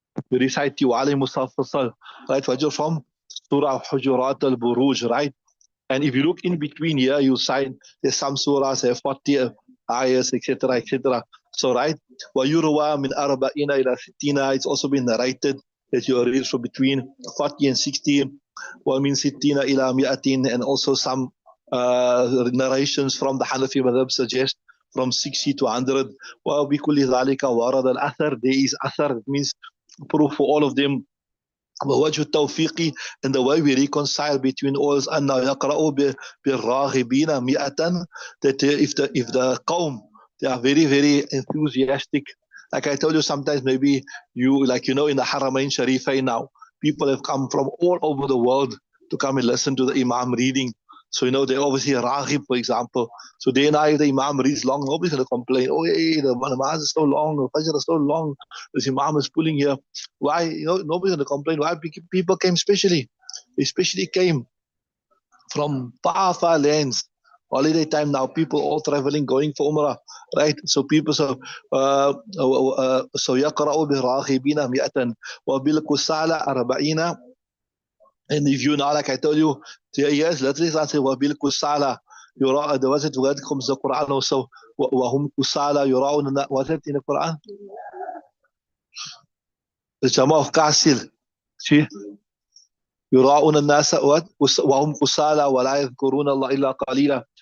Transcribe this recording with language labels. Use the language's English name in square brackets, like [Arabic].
[English] We recite Tiwali Mufassal, right? Fajr from Surah Hujurat al-Buruj, right? And if you look in between here, you'll find there's some surahs have 40 ayahs, etc., etc. So, right, [Arabic] وَيُرْوَى مِنْ أَرْبَعِينَ إِلَى سِتِّينَ. [English] It's also been narrated that you are read from between 40 and 60. [Arabic] وَمِنْ سِتِّينَ إِلَى مِئَةٍ. [English] And also some narrations from the Hanafi madhab suggest from 60 to 100. [Arabic] وَبِكُلِّ ذَلِكَ وَرَدَ الْأَثَرِ. [English] There is athar, it means proof for all of them. [Arabic] ووجه التوفيق, [English] and the way we reconcile between all is [Arabic] أنه يقرأ بالراغبين مئة. [English] That if the qawm, they are very, very enthusiastic. Like I told you, sometimes maybe you, like in the Haramain Sharifain now, people have come from all over the world to come and listen to the Imam reading. So they obviously raghib, for example. So day and night the Imam reads long, nobody's going to complain. Oh, hey, the namaz is so long, the Fajr is so long, this Imam is pulling here. Why? Nobody's going to complain. Why? People came especially came from far, far lands. Holiday time now, people all traveling, going for Umrah, right? So people, so [Arabic] يقرأ بالراغبين مئة وبالكسالى 40. [English] And if you now, like I told you, yes, let's say [Arabic] وَبِالْ كُسَالَى يُرَى. [English] There was it word comes the Quran also. [Arabic] وَهُمْ كُسَالَى يُرَاءُونَ. [English] Was it in the Quran? The Jama of Qasil. See? [Arabic] يُرَاءُونَ النَّاسَ وَهُمْ كُسَالَى وَلَا يَذْكُرُونَ اللَّهَ إِلَّا قَلِيلًا.